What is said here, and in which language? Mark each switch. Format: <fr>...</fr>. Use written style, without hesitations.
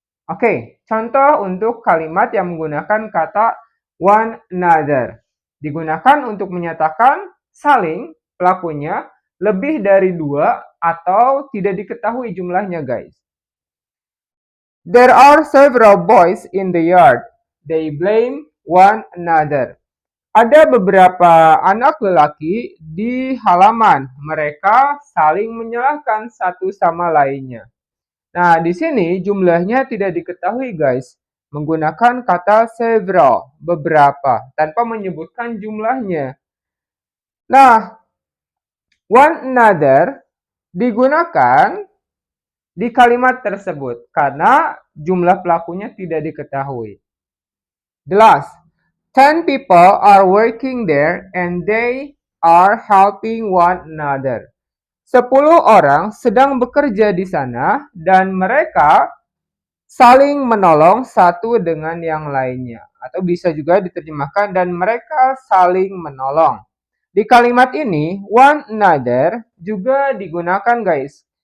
<id>Oke, contoh untuk kalimat yang menggunakan kata one another. Digunakan untuk menyatakan saling pelakunya lebih dari dua atau tidak diketahui jumlahnya, guys.</id> <en>There are several boys in the yard. They blame one another.</en> <id>Ada beberapa anak lelaki di halaman. Mereka saling menyalahkan satu sama lainnya. Nah, di sini jumlahnya tidak diketahui, guys. Menggunakan kata several, beberapa, tanpa menyebutkan jumlahnya. Nah, one another digunakan di kalimat tersebut karena jumlah pelakunya tidak diketahui.</id> <en>The last, 10 people are working there and they are helping one another.</en> <id>10 orang sedang bekerja di sana dan mereka saling menolong satu dengan yang lainnya. Atau bisa juga diterjemahkan dan mereka saling menolong. Di kalimat ini, one another juga digunakan guys.</id>